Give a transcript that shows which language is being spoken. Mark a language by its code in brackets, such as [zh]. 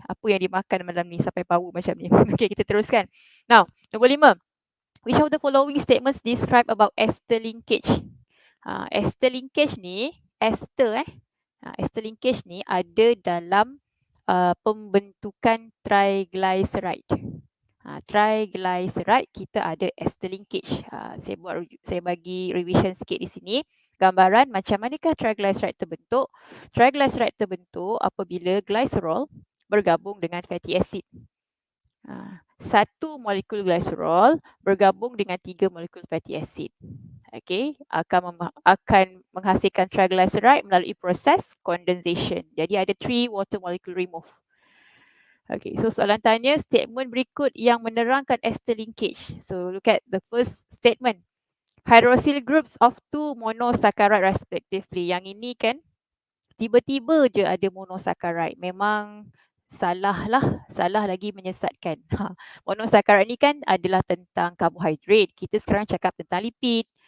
[ms] Apa yang dimakan malam ni sampai power macam ni. Okey, kita teruskan. Now, nombor 5. [en] Which of the following statements describe about ester linkage? [ms] Ester linkage ni, ester linkage ni ada dalam pembentukan triglyceride. Triglyceride kita ada ester linkage. Saya bagi revision sikit di sini. Gambaran macam manakah triglyceride terbentuk? Triglyceride terbentuk apabila glycerol bergabung dengan fatty acid. Satu molekul glycerol bergabung dengan 3 molekul fatty acid. Okay, akan menghasilkan triglyceride melalui proses condensation. Jadi ada 3 water molecule remove. Okay, so soalan tanya statement berikut yang menerangkan ester linkage. [en] So look at the first statement. Hydroxyl groups of 2 monosaccharide respectively. [ms] Yang ini kan tiba-tiba je ada monosaccharide. Memang salah lagi menyesatkan. Monosaccharide ni kan adalah tentang karbohidrat. Kita sekarang cakap tentang lipid.